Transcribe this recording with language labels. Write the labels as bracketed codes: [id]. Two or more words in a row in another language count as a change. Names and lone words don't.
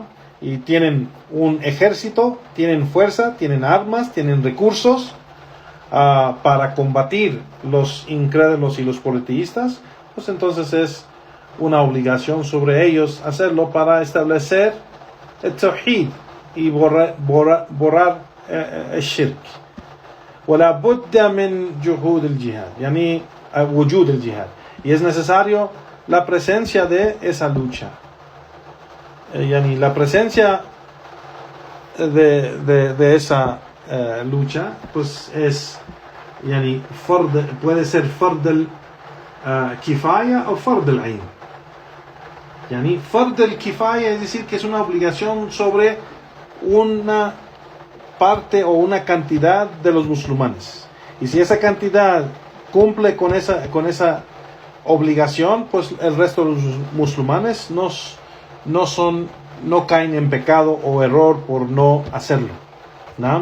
[es] Y tienen un ejército, tienen fuerza, tienen armas, tienen recursos para combatir los incrédulos y los politeístas, pues entonces es una obligación sobre ellos hacerlo para establecer el tawhid y borrar el shirk. [ar] ولا بد من جهود الجهاد يعني وجود الجهاد, [es] y es necesario la presencia de esa lucha, la presencia de esa lucha, pues es, yani, puede ser [ar] فرض الكفاية [es] o [ar] فرض العين. [es] Yani, [ar] فرض الكفاية [es] es decir que es una obligación sobre una parte o una cantidad de los musulmanes. Y si esa cantidad cumple con esa obligación, pues el resto de los musulmanes no caen en pecado o error por no hacerlo, ¿no?